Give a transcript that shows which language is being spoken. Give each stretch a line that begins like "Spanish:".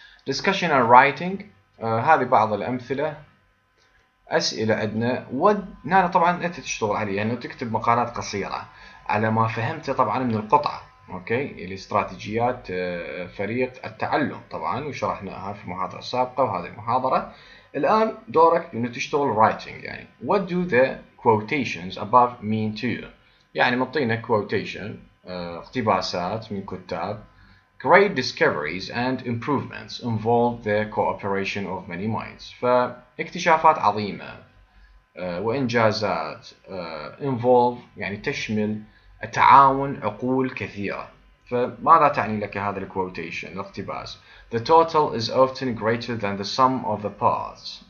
English: discussion and writing
Arabic: هذه بعض الأمثلة. أسئلة عندنا هنا طبعا أنت تشتغل عليها إنه تكتب مقالات قصيرة على ما فهمته طبعا من القطعة. اوكي الاستراتيجيات فريق التعلم طبعا وشرحناها في المحاضرة السابقة وهذه المحاضرة. الآن دورك إنه تشتغل writing يعني
English: what do the quotations above mean to you.
Arabic: يعني معطينا quotation اقتباسات من كتاب.
English: Great discoveries and improvements involve the cooperation of many minds.
Arabic: فاكتشافات عظيمة وإنجازات involve يعني تشمل تعاون عقول كثيرة. فماذا تعني لك هذا الكوتيشن الاقتباس؟
English: The total is often greater than the sum of the parts.